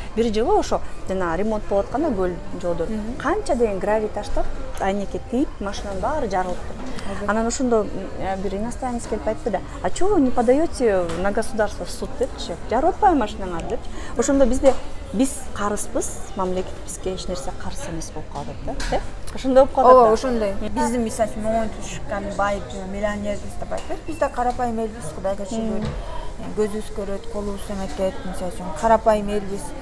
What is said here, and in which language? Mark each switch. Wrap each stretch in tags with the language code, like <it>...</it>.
<ky>Бир жылы ошо жана ремонт болуп атканда көл жолдор канча деген гравий таштар айнекке тийип, машинанын баары жарылыптыр. Анан ошондо бир иностранец келип айтты да,</ky> <ru>а чего вы не подаете на государство в суд</ru> <ky>депчи, жарып атпайбы машинаңар депчи. Ошондо биз карызбыз, мамлекет бизге эч нерсе карыз эмес болуп калат да. Ошондой болуп калат. Ооба, ошондой. Биздин мисалы үчүн оңой түшкөн байып, миллионербиз деп айтпайбыз. Биз да карапайым элбиз, Кудайга шүгүр. Көзүбүз көрөт, колубуз эметет, мисалы үчүн карапайым элбиз.</ky>